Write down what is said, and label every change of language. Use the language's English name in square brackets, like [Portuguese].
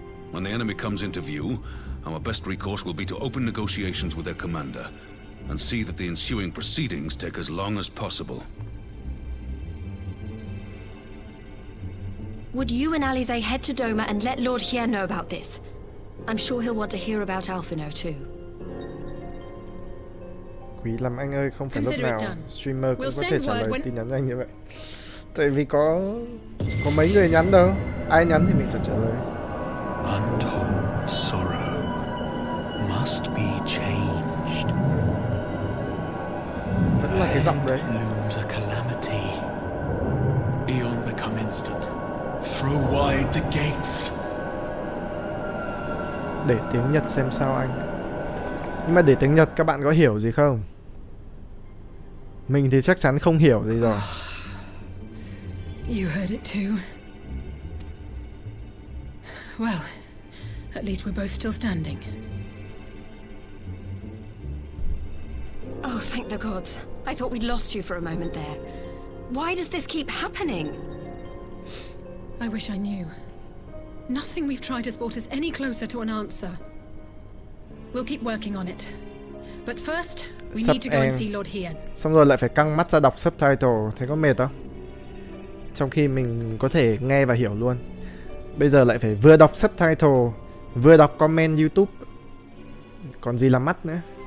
[English] When the enemy comes into view, our best recourse will be to open negotiations with their commander, and see that the ensuing proceedings take as long as possible. Would you and Alize head to Doma and let Lord Hier know about this? I'm sure he'll want to hear about Alphino too. [Vietnamese] Quý lắm anh ơi, không phải lúc nào streamer cũng có thể trả lời tin nhắn nhanh như vậy. Tại vì có mấy người nhắn đâu, ai nhắn thì mình sẽ trả lời. [English] Untold sorrow must be changed. [Vietnamese] Vẫn là cái giọng đấy. [English] Looms a calamity. Eon become instant. Throw wide the gates. [Vietnamese] Để tiếng Nhật xem sao anh. Nhưng mà để tiếng Nhật các bạn có hiểu gì không? Mình thì chắc chắn không hiểu gì rồi. [English] You heard it too. Well, at least we're both still standing. Oh, thank the gods. I thought we'd lost you for a moment there. Why does this keep happening? I wish I knew. Nothing we've tried has brought us any closer to an answer. We'll keep working on it. But first, we need to go and see Lord Hien. [Vietnamese] Xong rồi lại phải căng mắt ra đọc subtitle, thấy có mệt không? Trong khi mình có thể nghe và hiểu luôn. Bây giờ lại phải vừa đọc subtitle, vừa đọc comment YouTube. Còn gì là mắt nữa.